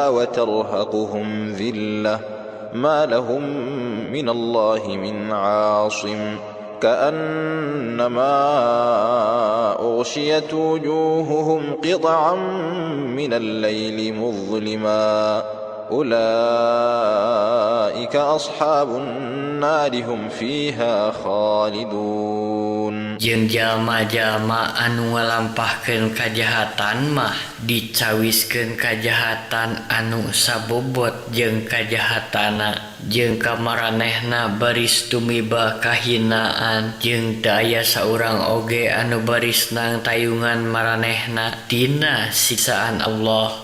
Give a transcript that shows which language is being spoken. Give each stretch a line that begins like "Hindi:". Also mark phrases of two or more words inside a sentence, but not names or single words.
Arabic: وترهقهم ذلة ما لهم من الله من عاصم كأنما أغشيت وجوههم قطعا من الليل مظلما أولئك أصحاب النار هم فيها خالدون.
Sundanese: Jeung jalma-jalma anu ngalampahkeun kajahatan mah dicawiskeun kajahatan anu sabobot jeung kajahatana, jeung ka maranehna baris tumiba kahinaan, jeung teu aya saurang oge anu baris nang tayungan maranehna tina siksaan Allah.